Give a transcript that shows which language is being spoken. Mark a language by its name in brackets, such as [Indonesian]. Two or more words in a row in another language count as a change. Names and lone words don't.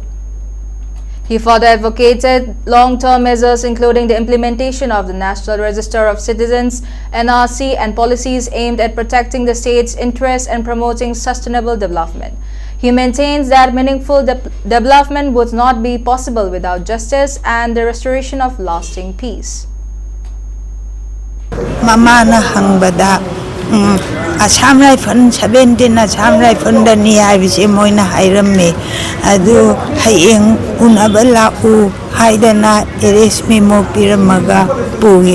[English] He further advocated long-term measures including the implementation of the National Register of Citizens (NRC) and policies aimed at protecting the state's interests and promoting sustainable development. He maintains that meaningful development would not be possible without justice and the restoration of lasting peace. [Manipuri] Mamana hangbada Assam Rifle 17 Assam Rifle dani aibise moina hairame adu hayeng unabala u haidana eresmi mo piramaga pugi